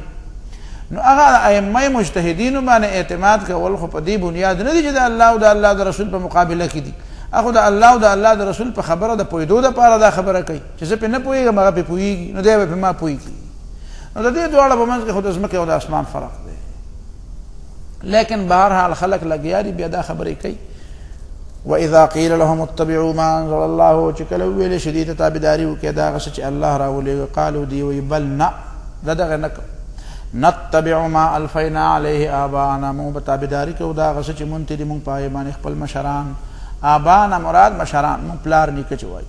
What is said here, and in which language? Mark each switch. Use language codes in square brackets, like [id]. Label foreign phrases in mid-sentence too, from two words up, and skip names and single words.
[ps] نو هغه ائمه مجتهدینو باندې اعتماد کول خو په دې بنیاد نه دي چې د الله او د الله د رسول په مقابله کې دي، هغه د الله او د الله د رسول په خبره د پوهېدو دپاره دا خبره کوي چې زه پې نه پوهېږم هغه پې پوهېږي، نو دی به پې ما پوهېږي. نو د دې دواړه په منځ کې خو د ځمکې او د اسمان فرق دی. لیکن بہرحال خلق لګیا دي بیا دا خبرې کوي. [ar] واذا قیل لهم اتبعوا ما انزل الله، [ps] چې کله وویلې شي دې ته تابعداري وکړئ د هغه څه چې الله راولېږه، قالو دی وایي بل نه، دا دغه نه کوو، [ar] نتبع ما الفینا علیه آباءنا، [ps] مونږ به تابعداري کوو د هغه څه چې مونږ ته دي مونږ په هغې باندې خپل مشران. آباءنا مراد مشران، مونږ پلار نیکه چې وایي.